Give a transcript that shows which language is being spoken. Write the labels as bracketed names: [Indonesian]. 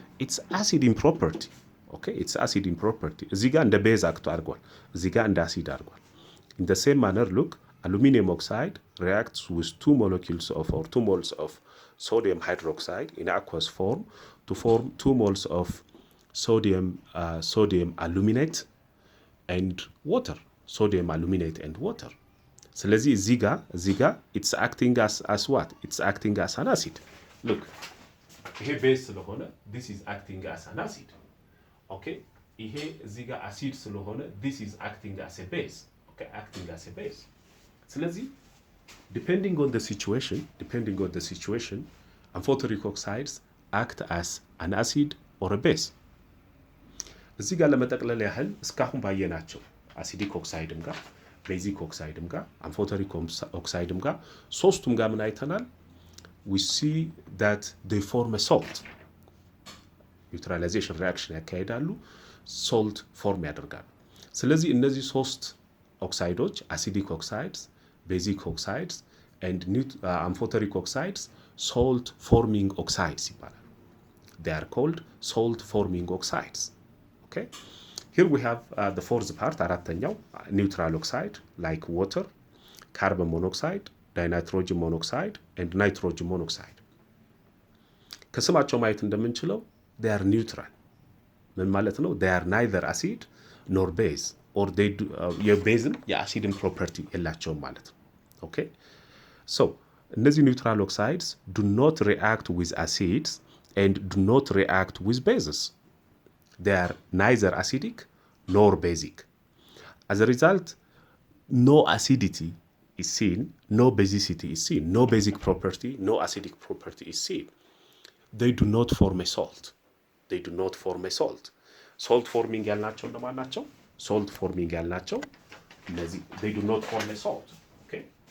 [English] ኢትስ አሲድ ኢን ፕሮፐርቲ። ኦኬ ኢትስ አሲድ ኢን ፕሮፐርቲ። [Amharic] እዚህ ጋር እንደ ቤዝ አክቶ አድርጓል፣ እዚህ ጋር እንደ አሲድ አድርጓል። [English] ኢን ደ ሴም ማነር ሉክ aluminum oxide reacts with 2 molecules of or 2 moles of sodium hydroxide in aqueous form to form 2 moles of sodium aluminate and water. Sodium aluminate and water. [Amharic] ስለዚህ እዚህ ጋር [English] it's acting as what? It's acting as an acid. Look, [Amharic] ይሄ ቤዝ ስለሆነ [English] this is acting as an acid. Okay? [Amharic] ይሄ እዚህ ጋር አሲድ ስለሆነ [English] this is acting as a base. Okay? Acting as a base. [Amharic] ስለዚህ [English] depending on the situation, amphoteric oxides act as an acid or a base. [Amharic] እዚህ ጋር ለመጠቅለል ያህል እስካሁን ባየናቸው አሲዲክ ኦክሳይድም ጋር ቤዚክ ኦክሳይድም ጋር አምፎተሪክ ኦክሳይድም ጋር ሶስቱም ጋር ምን አይተናል? [English] we see that they form a salt. [Amharic] ኒውትራላይዜሽን ሪአክሽን ያካሂዳሉ፣ ሶልት ፎርም ያደርጋሉ። ስለዚህ እነዚህ ሶስት ኦክሳይዶች አሲዲክ ኦክሳይድስ፣ ቤዚክ ኦክሳይድስ and amphoteric oxides salt forming oxides ይባላሉ። [English] they are called salt forming oxides. okay, here we have the fourth part, [Amharic] አራተኛው [English] neutral oxide like water, carbon monoxide, dinitrogen monoxide and nitrogen monoxide. [Amharic] ከስማቸው ማየት እንደምንችለው [English] they are neutral። [Amharic] ምን ማለት ነው? [English] they are neither acid nor base or they do [Amharic] የቤዝም የአሲድን ፕሮፐርቲ የላቸውም ማለት ነው። [English] okay, so [Amharic] እነዚህ [English] neutral oxides do not react with acids and do not react with bases. They are neither acidic nor basic. As a result, no acidity is seen, no basicity is seen, no basic property, no acidic property is seen. They do not form a salt. They do not form a salt. [Amharic] Salt forming ያልናቸው እንደማን ናቸው? [English] Salt forming [Amharic] ያልናቸው እነዚህ [English] they do not form a salt. Okay?